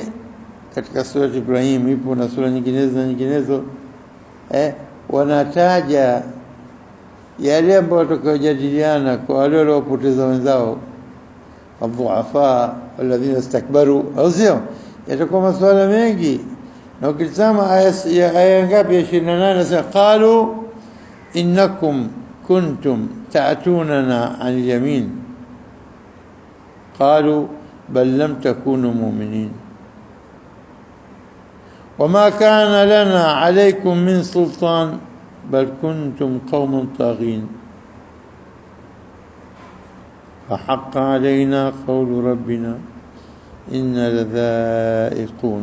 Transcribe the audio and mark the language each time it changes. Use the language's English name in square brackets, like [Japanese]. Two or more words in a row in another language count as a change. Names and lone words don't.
[Swahili] Katika sura Ibrahim ipo na sura nyinginezo wanataja yale ambayo watakayojadiliana kwa wale waliopoteza wenzao, [Arabic] الضعفاء للذين استكبروا, [Swahili] au sio? Yatakuwa masuala mengi. Na ukitazama aya ngapi ya 28, sasa [Arabic] قالوا إنكم كنتم تأتوننا عن اليمين قالوا بل لم تكونوا مؤمنين وما كان لنا عليكم من سلطان بل كنتم قوما طاغين فحق علينا قول ربنا إنا لذائقون.